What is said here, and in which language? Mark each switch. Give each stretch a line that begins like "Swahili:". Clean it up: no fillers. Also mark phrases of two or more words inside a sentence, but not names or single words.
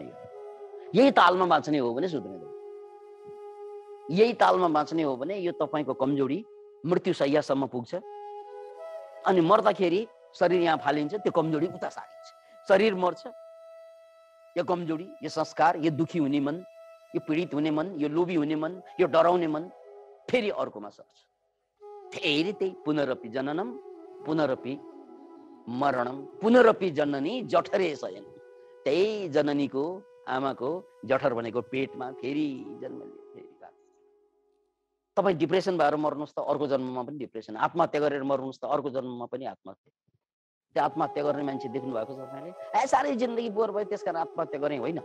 Nepali: यही तालमा बाँच्ने हो भने सुध्रिँदैन, यही तालमा बाँच्ने हो भने यो तपाईँको कमजोरी मृत्यु शैय्यासम्म पुग्छ, अनि मर्दाखेरि शरीर यहाँ फालिन्छ, त्यो कमजोरी उता सारिन्छ, शरीर मर्छ, यो कमजोरी, यो संस्कार, यो दुखी हुने मन, यो पीडित हुने मन, यो लोभी हुने मन, यो डराउने मन फेरि अर्कोमा सर्छ।
Sanskrit: फेरि त्यही पुनरपि जननम पुनरपि मरणम पुनरपि जननी जठरे शयन।
Nepali: त्यही जननीको, आमाको जठर भनेको पेटमा फेरि जन्म लियो, फेरि गएको। तपाईँ डिप्रेसन भएर मर्नुहोस् त अर्को जन्ममा पनि डिप्रेसन, आत्महत्या गरेर मर्नुहोस् त अर्को जन्ममा पनि आत्महत्या। त्यो आत्महत्या गर्ने मान्छे देख्नु भएको छ तपाईँले? साह्रै जिन्दगी बोर भयो त्यसकारण आत्महत्या गरेँ, होइन।